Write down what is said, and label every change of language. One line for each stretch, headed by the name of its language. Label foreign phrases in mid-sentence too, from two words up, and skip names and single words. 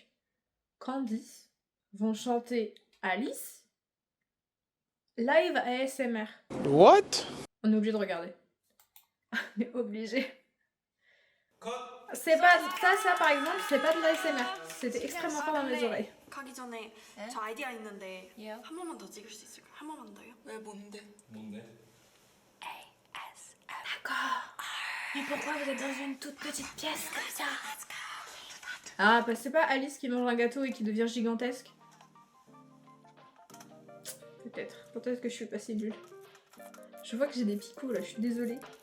French: Candice vont chanter Alice live ASMR.
English: What?
French: On est obligé de regarder. On est obligé. C'est pas ça par exemple, c'est pas de l'ASMR. C'était extrêmement fort dans mes oreilles.
Korean: 가기 전에 저 아이디어 있는데 한 번만 더 찍을 수 있을까요? 한 번만 더요? 왜 뭔데?
French: D'accord. Mais pourquoi vous êtes dans une toute petite pièce comme ça? Ah, bah c'est pas Alice qui mange un gâteau et qui devient gigantesque? Peut-être que je suis pas si nulle. Je vois que j'ai des picots là, je suis désolée.